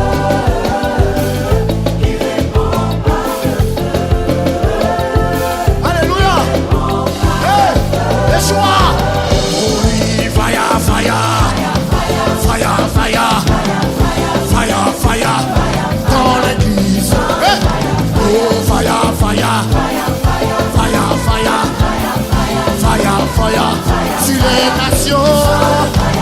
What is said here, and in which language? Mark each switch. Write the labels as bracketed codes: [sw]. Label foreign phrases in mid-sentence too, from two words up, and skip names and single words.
[fr] Il répond par le feu. Alléluia. Hey, Yeshua. Oh oui, [en] fire, fire. Fire, fire. Fire, fire. [fr] Dans l'église. Hey. [en] Oh, fire, fire. Fire, fire. Fire, fire. [fr] Sur les nations.